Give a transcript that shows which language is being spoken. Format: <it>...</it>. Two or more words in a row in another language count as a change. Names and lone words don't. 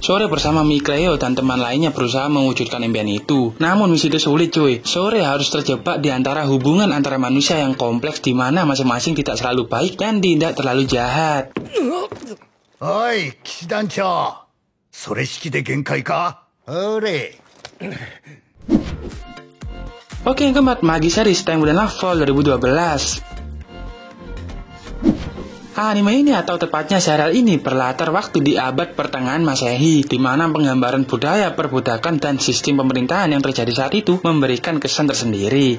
<id>Sore bersama Mikleo dan teman lainnya berusaha mewujudkan impian itu. Namun misi itu sulit cuy. Sore harus terjebak di antara hubungan antara manusia yang kompleks di mana masing-masing tidak selalu baik dan tidak terlalu jahat.</id> <ja>おい、騎士団長。それしきで限界か? Ore.</ja> <id>Oke, yang keempat Magi Series yang bernama Fall 2012. Anime ini atau tepatnya serial ini berlatar waktu di abad pertengahan Masehi, di mana penggambaran budaya, perbudakan, dan sistem pemerintahan yang terjadi saat itu memberikan kesan tersendiri.</id>